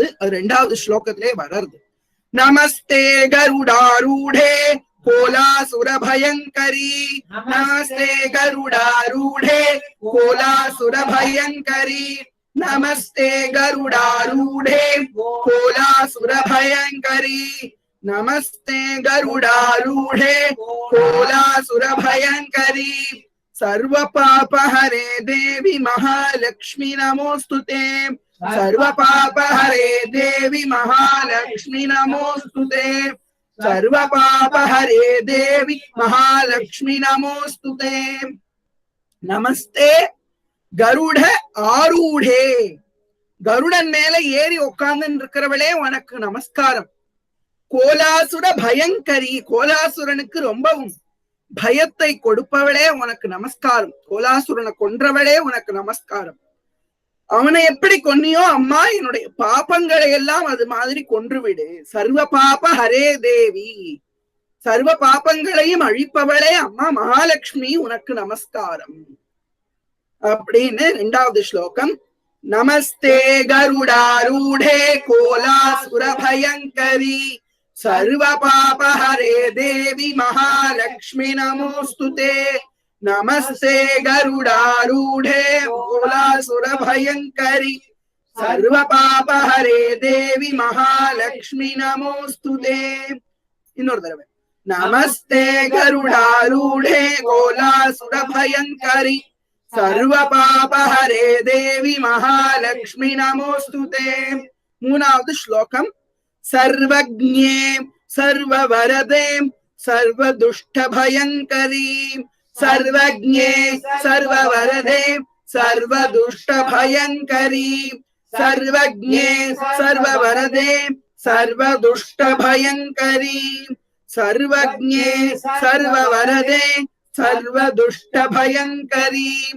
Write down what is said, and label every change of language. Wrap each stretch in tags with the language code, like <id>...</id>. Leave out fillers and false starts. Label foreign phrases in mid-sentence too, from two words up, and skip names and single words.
<ta>அது 2வது ஸ்லோகத்திலே வளருது.</ta> <sa>नमस्ते गरुडारूढे कोलासुर भयंकरि, नमस्ते गरुडारूढे कोलासुर भयंकरि, नमस्ते गरुडारूढे कोलासुर भयंकरि, नमस्ते गरुडारूढे कोलासुर भयंकरि, सर्व पाप हरे देवी महालक्ष्मी नमोस्तुते, सर्व पाप हरे देवी महालक्ष्मी नमोस्तुते, सर्व पाप हरे देवी महालक्ष्मी नमोस्तुते, नमस्ते गरुड़ आरूढ़े,</sa> <ta>கருடன் மேல ஏறி உட்கார்ந்து இருக்கிறவளே உனக்கு நமஸ்காரம்.</ta> <sa>कोलासुर भयंकरि,</sa> <ta>கோலாசுரனுக்கு ரொம்பவும் பயத்தை கொடுப்பவளே உனக்கு நமஸ்காரம். கோலாசுரனை கொன்றவளே உனக்கு நமஸ்காரம். அவனை எப்படி கொன்னியோ அம்மா என்னுடைய பாப்பங்களை எல்லாம் அது மாதிரி கொன்றுவிடு.</ta> <sa>सर्व पाप हरे देवी,</sa> <ta>சர்வ பாப்பங்களையும் அழிப்பவளே அம்மா மகாலட்சுமி உனக்கு நமஸ்காரம் அப்படின்னு 2வது ஸ்லோகம்.</ta> <sa>नमस्ते गरुडारूढे कोलासुर भयंकरि, सर्व पाप हरे देवी महालक्ष्मी नमोस्तुते, नमस्ते गरुडारूढ़े कोलासुर भयंकरी, सर्व पाप हरे देवी महालक्ष्मी नमोस्तुते.</sa> <ta>இன்னொரு தடவை.</ta> <sa>नमस्ते गरुडारूढ़े कोलासुर भयंकरी, सर्व पाप हरे देवी महालक्ष्मी नमोस्तुते.</sa> <ta>3வது ஸ்லோகம்.</ta> <sa>सर्वज्ञे सर्ववरदे सर्वदुष्टभयंकरी, सर्वज्ञे सर्ववरदे सर्वदुष्टभयंकरी, सर्वज्ञे सर्ववरदे सर्वदुष्टभयंकरी, सर्वज्ञे सर्ववरदे सर्वदुष्टभयंकरी,</sa>